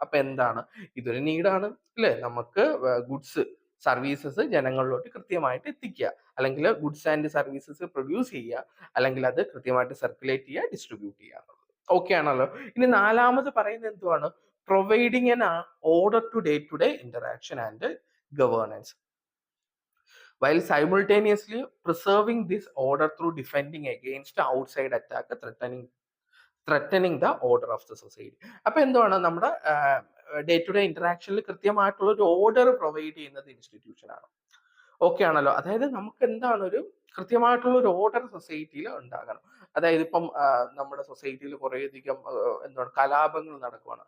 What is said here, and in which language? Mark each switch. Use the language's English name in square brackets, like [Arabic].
[Malayalam] അപ്പൊ എന്താണ്, ഇതൊരു നീഡാണ് അല്ലെ, നമുക്ക് ഗുഡ്സ് സർവീസസ് ജനങ്ങളിലോട്ട് കൃത്യമായിട്ട് എത്തിക്കുക, അല്ലെങ്കിൽ ഗുഡ്സ് ആൻഡ് സർവീസസ് പ്രൊഡ്യൂസ് ചെയ്യുക, അല്ലെങ്കിൽ അത് കൃത്യമായിട്ട് സർക്കുലേറ്റ് ചെയ്യുക, ഡിസ്ട്രിബ്യൂട്ട് ചെയ്യുക എന്നുള്ളത്. ഓക്കെ ആണല്ലോ. ഇനി 4ാമത് പറയുന്നത് എന്തുവാണ്, [English] Providing an order to day interaction and governance. while simultaneously preserving this order through defending against outside attack, threatening the order of the society. [Malayalam] അപ്പൊ എന്താണ് നമ്മുടെ ഡേ ടു ഡേ ഇന്ററാക്ഷനിൽ കൃത്യമായിട്ടുള്ള ഒരു ഓർഡർ പ്രൊവൈഡ് ചെയ്യുന്നത് ഇൻസ്റ്റിറ്റ്യൂഷൻ ആണ്. ഓക്കെ ആണല്ലോ. അതായത് നമുക്ക് എന്താണ് ഒരു കൃത്യമായിട്ടുള്ള ഒരു ഓർഡർ സൊസൈറ്റിയിൽ ഉണ്ടാകണം. അതായത് ഇപ്പം നമ്മുടെ സൊസൈറ്റിയിൽ കുറേയധികം എന്താണ് കലാപങ്ങൾ നടക്കുവാണ്.